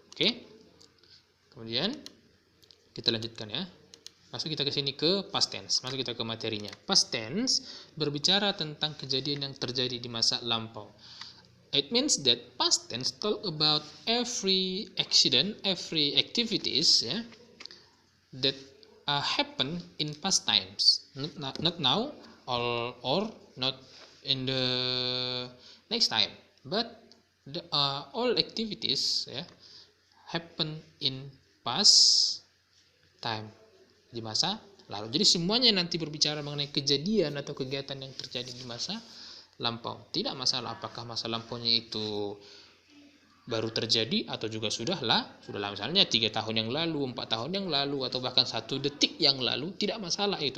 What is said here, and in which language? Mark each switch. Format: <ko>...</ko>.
<id>Oke, kemudian kita lanjutkan ya. Masuk kita ke sini ke past tense. Masuk kita ke materinya. Past tense berbicara tentang kejadian yang terjadi di masa lampau.</id> <en>It means that past tense talk about every accident, every activities, ya, that happen in past times. Not now or not in the next time, but all activities, ya, happen in past time,</en> <id>di masa lalu. Jadi semuanya nanti berbicara mengenai kejadian atau kegiatan yang terjadi di masa lampau. Tidak masalah apakah masa lampaunya itu baru terjadi atau juga sudahlah misalnya 3 tahun yang lalu, 4 tahun yang lalu, atau bahkan 1 detik yang lalu, tidak masalah itu.</id>